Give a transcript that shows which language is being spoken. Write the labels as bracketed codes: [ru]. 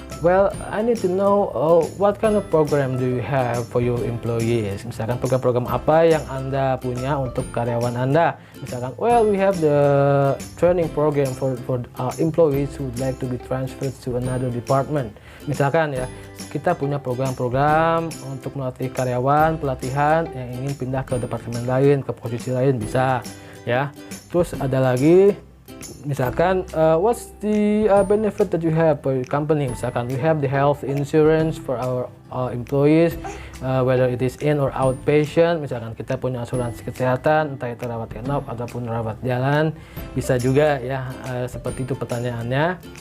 [en] Well, I need to know what kind of program do you have for your employees. [id] Misalkan program-program apa yang Anda punya untuk karyawan Anda. Misalkan, [en] well, we have the training program for our employees who would like to be transferred to another department. [id] Misalkan ya, kita punya program-program untuk melatih karyawan, pelatihan yang ingin pindah ke departemen lain, ke posisi lain bisa ya. Terus ada lagi, misalkan, [en] what's the benefit that you have for your company? [id] Misalkan, [en] we have the health insurance for our employees, whether it is in or outpatient. [id] Misalkan kita punya asuransi kesehatan, entah itu rawat inap ataupun rawat jalan, bisa juga ya. Seperti itu pertanyaannya.